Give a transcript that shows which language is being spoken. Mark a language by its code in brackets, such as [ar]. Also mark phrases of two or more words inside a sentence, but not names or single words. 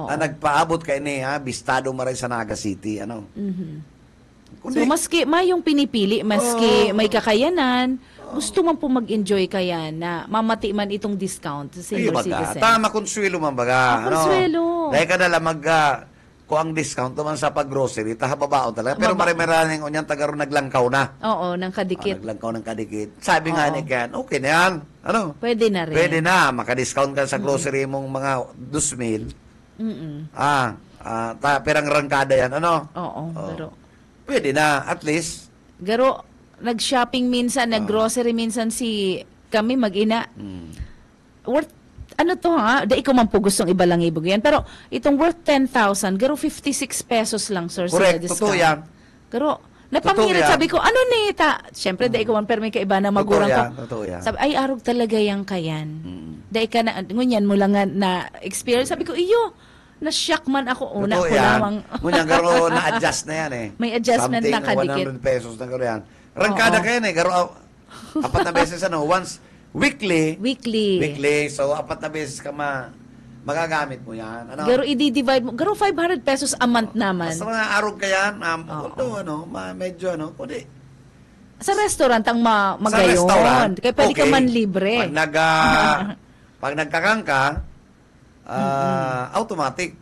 [bik] Nagpaabot kay ni ha, bistado maray sa Naga City, ano? So maski mayong pinipili, maski may kakayanan, gusto man po mag-enjoy kaya na mamati man itong discount sa Ay, senior baga. citizen. Tama, konsuelo man baga. Konsuelo. Dahil ka nala kung ang discount naman sa pag-grocery, tahababaon talaga. Pero marami-maraming onyan taga ron naglangkaw na. Oo, ng kadikit. Naglangkaw ng kadikit. Sabi nga Oo. [tl] ni Ken, okay na yan. Ano? Pwede na rin. Pwede na. [bik] Maka-discount ka sa grocery mong mga 2,000. Perang rangkada yan. Ano? Oo, Oo. pero [tl] Pwede na. At least. [bik] garo nag-shopping minsan, nag-grocery minsan si kami mag-ina. Worth ano to ha? Dahil ko man po gustong ibalangibog yan. [tl] Pero itong worth 10,000, [bik] garo 56 pesos lang, sir. Correct. Sila [tl] Totoo discount. yan. [bik] Garo, napangirit, yan. sabi ko, ano ni ta? Siyempre, dahil ko man, pero may kaiba na magurang ko. [tl] Totoo yan. [bik] Sabi, ay, arog talaga yang kayan. Dahil ka na, ngunyan mo lang nga na-experience. Sabi ko, iyo, na-shock man ako. Una [tl] Totoo ko yan. lamang. [bik] Ngunyan garo na-adjust na yan eh. May adjustment na kadikit. Something 100 pesos na garo yan. Rangkada Oo. ka yan eh. Garo, apat na beses ano. [en] Once, weekly. Weekly. [bik] So, [tl] apat na beses ka magagamit mo yan. Ano? [bik] Garo, i-divide mo. Garo, 500 pesos [en] a month [bik] naman. Basta mga arog ka yan. Oo. [tl] Medyo ano. Kundi. [bik] Sa restaurant ang Sa magayon. restaurant. Kaya pwede ka okay. man libre. Pag nagkakang ka, automatic.